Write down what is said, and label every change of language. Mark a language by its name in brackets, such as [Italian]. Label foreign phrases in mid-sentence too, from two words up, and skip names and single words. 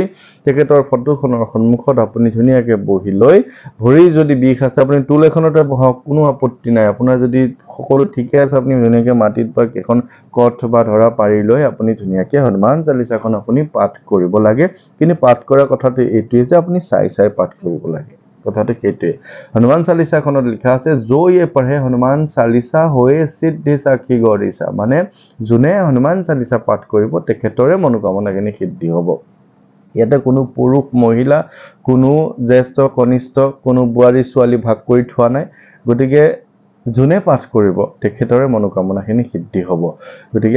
[Assamese] তেখেতৰ ফটোখনৰ সন্মুখত আপুনি ধুনীয়াকৈ বহি লৈ ভৰি যদি বিষ আছে আপুনি টুল এখনতে বহক কোনো আপত্তি নাই আপোনাৰ যদি সকলো ঠিকে আছে আপুনি ধুনীয়াকৈ মাটিত বা এখন কঠ বা ধৰা পাৰি লৈ আপুনি ধুনীয়াকৈ হনুমান চালিসাখন আপুনি পাঠ কৰিব লাগে কিন্তু পাঠ কৰা কথাটো এইটোৱে যে আপুনি চাই পাঠ কৰিব লাগে কথাটো সেইটোৱে হনুমান চালিসাখনত লিখা আছে [Awadhi] जो ये पढ़े हनुमान चालीसा होए सिद्धि साखी गौरीसा [Assamese] মানে যোনে হনুমান চালিসা পাঠ কৰিব তেখেতৰে মনোকামনাখিনি সিদ্ধি হ'ব ইয়াতে কোনো পুৰুষ মহিলা কোনো জ্যেষ্ঠ কনিষ্ঠ কোনো বুৱাৰী ছোৱালী ভাগ কৰি থোৱা নাই গতিকে যোনে পাঠ কৰিব তেখেতৰে মনোকামনাখিনি সিদ্ধি হ'ব গতিকে